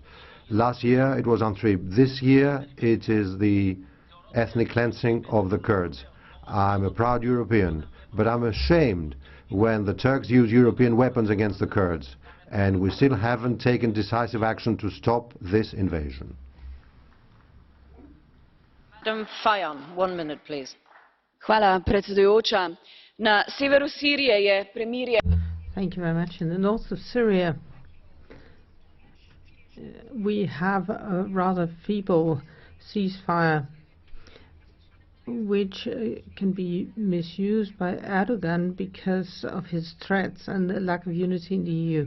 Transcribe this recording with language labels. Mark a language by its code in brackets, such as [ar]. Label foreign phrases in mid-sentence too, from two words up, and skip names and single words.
[en] Last year it was on Anthrep. This year it is the ethnic cleansing of the Kurds. I'm a proud European, but I'm ashamed when the Turks use European weapons against the Kurds, and we still haven't taken decisive action to stop this invasion. Madam Fajon, 1 minute, please. [sl] Hvala, predsedujoča. Na severu Sirije je premirje. [en] Thank you very much. In the north of Syria, we have a rather feeble ceasefire which can be misused by Erdogan because of his threats and the lack of unity in the EU.